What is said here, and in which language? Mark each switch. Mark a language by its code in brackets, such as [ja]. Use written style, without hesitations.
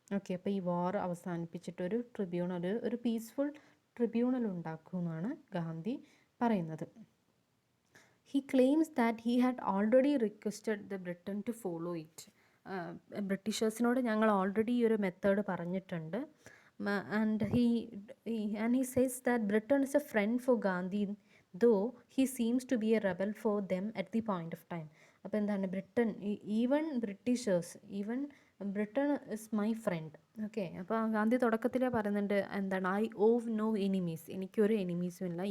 [ml] Okay, അപ്പോൾ ഈ വാർ അവസാനിപ്പിച്ചിട്ടൊരു tribunal, ഒരു പീസ്ഫുൾ ട്രിബ്യൂണൽ ഉണ്ടാക്കുമെന്നാണ് ഗാന്ധി പറയുന്നത്. [en] He claims that he had already requested the Britain to follow it. [ml] ബ്രിട്ടീഷേഴ്സിനോട് ഞങ്ങൾ already ഈ ഒരു മെത്തേഡ് പറഞ്ഞിട്ടുണ്ട്. [en] And he says that Britain is a friend for Gandhi, though he seems to be a rebel for them at the point of time. അപ്പോൾ എന്താണ് Britain, even Britishers, even Britain is my friend. [ml] Okay, അപ്പോൾ ഗാന്ധി തുടക്കത്തിലേ പറയുന്നുണ്ട് എന്താണ്, [en] I owe no enemies, [ml] എനിക്കൊരു എനിമീസും ഇല്ല.